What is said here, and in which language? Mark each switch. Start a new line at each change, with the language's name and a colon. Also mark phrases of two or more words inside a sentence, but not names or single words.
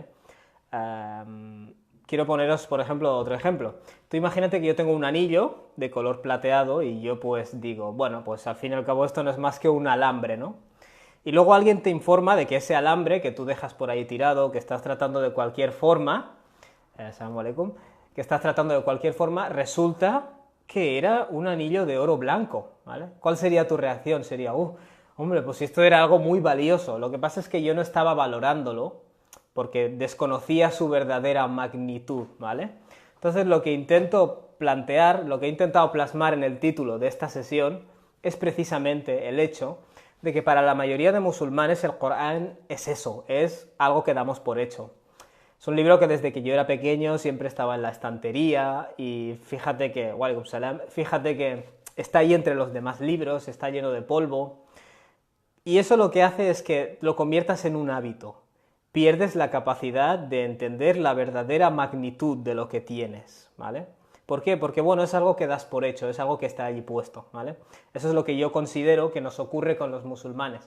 Spanish: Quiero poneros, por ejemplo, otro ejemplo. Tú imagínate que yo tengo un anillo de color plateado y yo pues digo, bueno, pues al fin y al cabo esto no es más que un alambre, ¿no? Y luego alguien te informa de que ese alambre que tú dejas por ahí tirado, que estás tratando de cualquier forma,
Arabic: السلام عليكم,
Spanish: que estás tratando de cualquier forma, resulta que era un anillo de oro blanco, ¿vale? ¿Cuál sería tu reacción? Sería, hombre, pues esto era algo muy valioso. Lo que pasa es que yo no estaba valorándolo, porque desconocía su verdadera magnitud, ¿vale? Entonces lo que intento plantear, lo que he intentado plasmar en el título de esta sesión es precisamente el hecho de que para la mayoría de musulmanes el Corán es eso, es algo que damos por hecho. Es un libro que desde que yo era pequeño siempre estaba en la estantería y fíjate que,
Arabic: وعليكم السلام,
Spanish: fíjate que está ahí entre los demás libros, está lleno de polvo, y eso lo que hace es que lo conviertas en un hábito. Pierdes la capacidad de entender la verdadera magnitud de lo que tienes, ¿vale? ¿Por qué? Porque, bueno, es algo que das por hecho, es algo que está allí puesto, ¿vale? Eso es lo que yo considero que nos ocurre con los musulmanes.